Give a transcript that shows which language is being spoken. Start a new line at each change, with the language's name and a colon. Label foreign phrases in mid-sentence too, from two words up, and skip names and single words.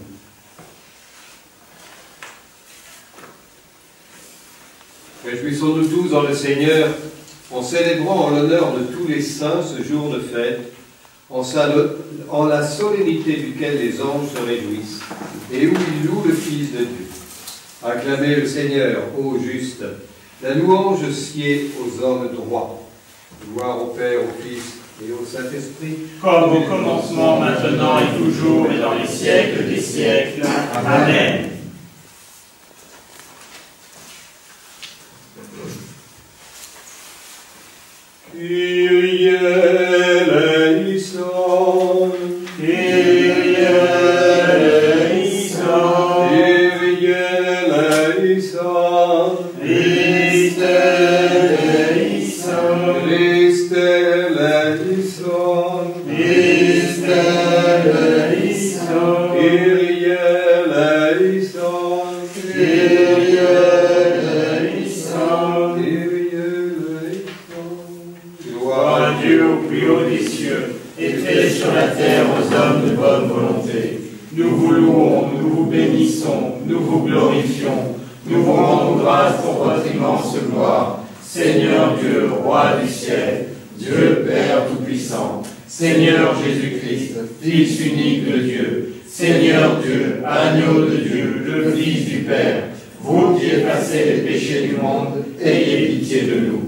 French: Réjouissons-nous tous dans le Seigneur, en célébrant en l'honneur de tous les saints ce jour de fête, en la solennité duquel les anges se réjouissent, et où ils louent le Fils de Dieu. Acclamez le Seigneur, ô juste, la louange sied aux hommes droits. Gloire au Père, au Fils et au Saint-Esprit. Comme au commencement, maintenant et toujours, et dans les siècles des siècles. Amen.
Latin: Kyrie eleison, Kyrie eleison, Kyrie eleison, Christe eleison, Christe eleison, Christe eleison, Kyrie eleison, Kyrie eleison. Kyrie eleison.
French: Gloire à Dieu au plus haut des cieux, et paix sur la terre aux hommes de bonne volonté. Nous vous louons, nous vous bénissons, nous vous glorifions, nous vous rendons grâce pour votre immense gloire. Seigneur Dieu, roi du ciel, Dieu Père Tout-Puissant, Seigneur Jésus-Christ, Fils unique de Dieu, Seigneur Dieu, agneau de Dieu, le Fils du Père, vous qui effacez les péchés du monde, ayez pitié de nous.